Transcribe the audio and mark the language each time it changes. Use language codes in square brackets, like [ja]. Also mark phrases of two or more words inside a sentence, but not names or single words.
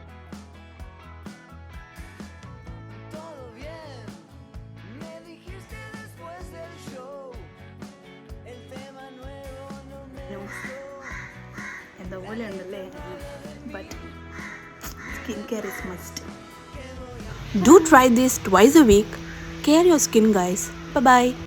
[es] Todo bien, me dijiste después del show, el tema nuevo no me gustó. [ml] എന്താ പോലെ ഉണ്ടല്ലേ. [en] but skin care is must. Do try this twice a week. Care your skin, guys. Bye bye.